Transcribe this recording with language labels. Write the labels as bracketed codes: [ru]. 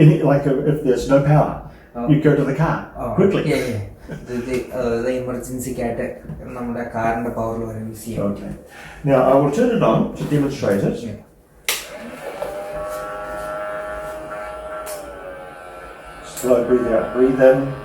[en] Like if there's no power, you go to the car quickly. [ml] The emergency ആയിട്ട് നമ്മുടെ കാറിന്റെ പവറിൽ വരെ യൂസ് ചെയ്യാം. [en] Okay. Now I will turn it on to demonstrate it. Slow breathe out, breathe in.